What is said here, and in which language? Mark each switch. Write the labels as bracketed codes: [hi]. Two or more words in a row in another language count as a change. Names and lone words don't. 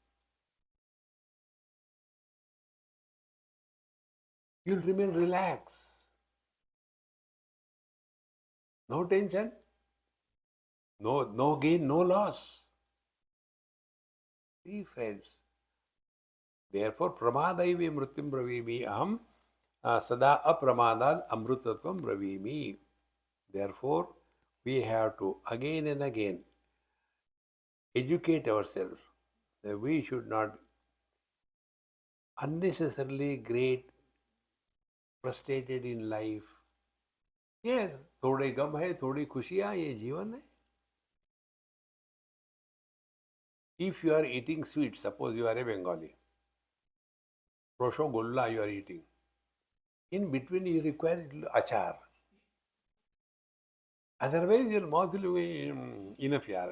[en] You'll remain relaxed. No tension, no gain, no loss. See, friends. Therefore, [sa] pramadaive mrityum bravimi aham sada apramadad amrutatvam bravimi. [en] Therefore, we have to again and again educate ourselves that we should not unnecessarily get frustrated in life. Yes, [hi] थोड़े गम है, थोड़ी खुशियाँ, ये जीवन है. [en] If you are eating sweets, suppose you are a Bengali, Roshogolla you are eating. In between you require achar. Otherwise your mouth will be enough yaar.